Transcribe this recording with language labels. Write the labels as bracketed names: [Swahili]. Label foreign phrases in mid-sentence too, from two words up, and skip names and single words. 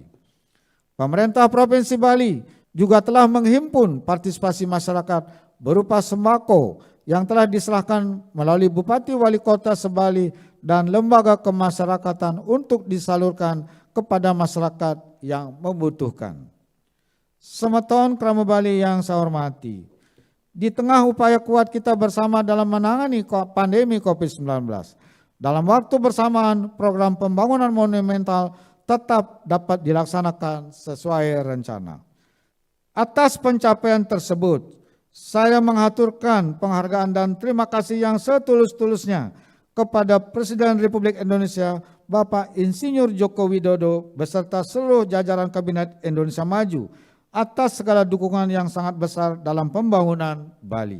[Indonesian] Pemerintah Provinsi Bali juga telah menghimpun partisipasi masyarakat berupa sembako yang telah diserahkan melalui Bupati Wali Kota se-Bali dan lembaga kemasyarakatan untuk disalurkan kepada masyarakat yang membutuhkan. Semeton krama Bali yang saya hormati, di tengah upaya kuat kita bersama dalam menangani pandemi COVID-19, dalam waktu bersamaan program pembangunan monumental tetap dapat dilaksanakan sesuai rencana. Atas pencapaian tersebut, saya mengaturkan penghargaan dan terima kasih yang setulus-tulusnya kepada Presiden Republik Indonesia Bapak Insinyur Joko Widodo beserta seluruh jajaran Kabinet Indonesia Maju atas segala dukungan yang sangat besar dalam pembangunan Bali.